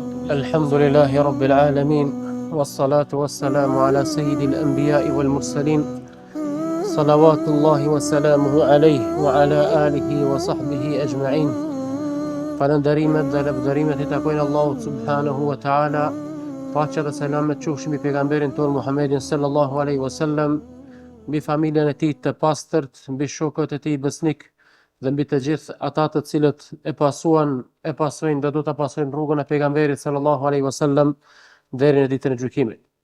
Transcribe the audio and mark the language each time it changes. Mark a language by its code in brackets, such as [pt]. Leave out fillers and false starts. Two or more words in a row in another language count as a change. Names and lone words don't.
[ar] الحمد لله رب العالمين والصلاة والسلام على سيد الأنبياء والمرسلين صلوات الله وسلامه عليه وعلى آله وصحبه أجمعين. [sq] Falënderimet dhe lavdërimet I takojnë Allahut [ar] سبحانه وتعالى. [sq] Paqja dhe selamet qofshin mbi pejgamberin ton Muhammedin [ar] صلى الله عليه وسلم, [sq] mbi familjen e tij të pastërt, mbi shokët e tij besnik dhe mbi të gjithë ata të cilët e pasojnë dhe do ta pasojnë rrugën e pejgamberit [ar] صلى الله عليه وسلم [sq] deri në ditën e gjykimit.